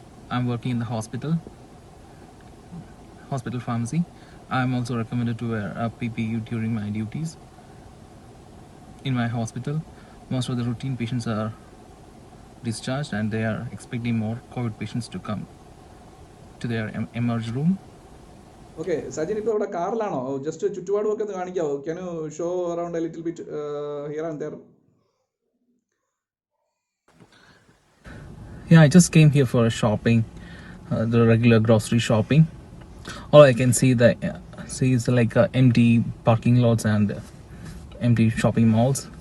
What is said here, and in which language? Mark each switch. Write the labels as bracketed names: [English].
[English] I'm working in the hospital pharmacy. I'm also recommended to wear a PPE during my duties in my hospital. Most of the routine patients are discharged and they are expecting more COVID patients to come to their emerge room. [Malayalam] Okay, Sajin, ഇപ്പോൾ ഇവിടെ കാറിലാണോ? Just ചുറ്റുപാടുമൊക്കെ ഒന്ന് കാണിക്കാവോ? [English] Can you show around a little bit here and there? Yeah, I just came here for shopping, the regular grocery shopping. All I can see is like empty parking lots and empty shopping malls.